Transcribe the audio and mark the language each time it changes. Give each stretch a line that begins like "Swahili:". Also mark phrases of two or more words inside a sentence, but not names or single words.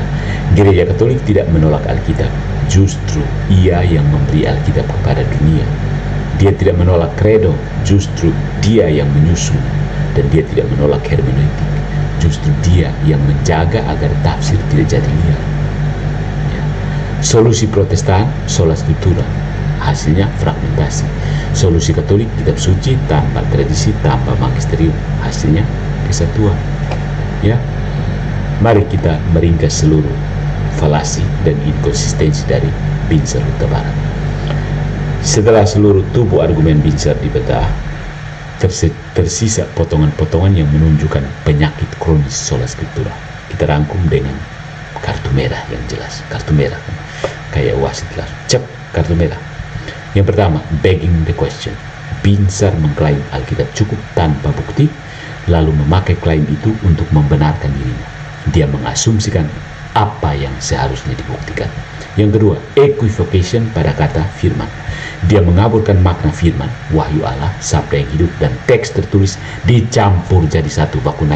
Indonesian: Gereja Katolik tidak menolak Alkitab, justru ia yang memberi Alkitab kepada dunia. Dia tidak menolak kredo, justru dia yang menyusun. Dan dia tidak menolak hermeneutik, justru dia yang menjaga agar tafsir tidak jadi liar. Ya. Solusi Protestan,
Latin: sola scriptura,
Indonesian: hasilnya fragmentasi. Solusi Katolik, kitab suci tanpa tradisi, tanpa magisterium, hasilnya kesatuan. Ya, mari kita meringkas seluruh falasi dan inkonsistensi dari Binzer Huta Barat. Setelah seluruh tubuh argumen Binzer dibedah, tersisa potongan-potongan yang menunjukkan penyakit kronis
Latin: sola scriptura.
Indonesian: Kita rangkum dengan kartu merah yang jelas. Kartu merah kayak wasit lah, cep, kartu merah. Yang pertama,
English: begging the question.
Indonesian: Binzer mengklaim Alkitab cukup tanpa bukti, lalu memakai klaim itu untuk membenarkan dirinya. Dia mengasumsikan apa yang seharusnya dibuktikan. Yang kedua, equivocation pada kata firman. Dia mengaburkan makna firman, wahyu Allah, sabda yang hidup, dan teks tertulis dicampur jadi satu baku naik.